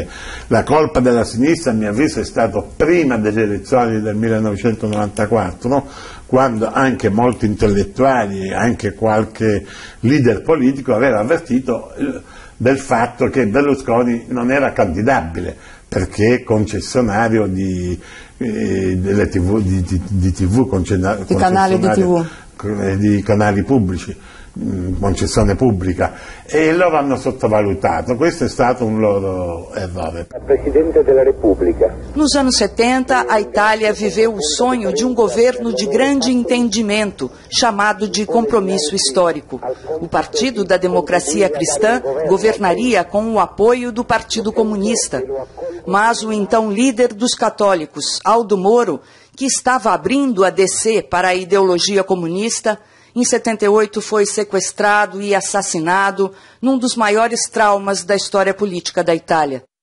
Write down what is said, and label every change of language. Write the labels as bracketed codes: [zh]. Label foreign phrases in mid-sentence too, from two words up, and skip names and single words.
[it] La colpa della sinistra, a mio avviso, è stato prima delle elezioni del 1994, quando anche molti intellettuali e anche qualche leader politico aveva avvertito del fatto che Berlusconi non era candidabile perché concessionario di canali pubblici, concessione pubblica, e loro hanno sottovalutato. Questo è stato un loro errore. Presidente della Repubblica. [pt] Nos anos 70, a Itália viveu o sonho de um governo de grande entendimento, chamado de compromisso histórico. O Partido da Democracia Cristã governaria com o apoio do Partido Comunista. Mas o então líder dos católicos, Aldo Moro, que estava abrindo a descer para a ideologia comunista, em 78 foi sequestrado e assassinado num dos maiores traumas da história política da Itália.